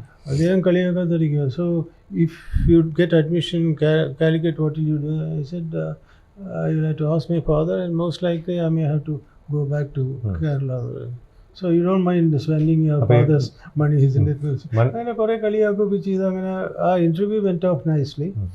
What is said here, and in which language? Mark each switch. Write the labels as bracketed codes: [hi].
[ml] അദ്ദേഹം കളിയാക്കാതിരിക്കുക. [en] So if you get admission Calicut, what will you do? I said I will have to ask my father, and most likely I may have to go back to Kerala. So you don't mind spending your father's money, isn't it? [ml] അങ്ങനെ കുറേ കളിയാക്കുകയൊക്കെ ചെയ്ത് അങ്ങനെ ആ interview [en] Went off nicely.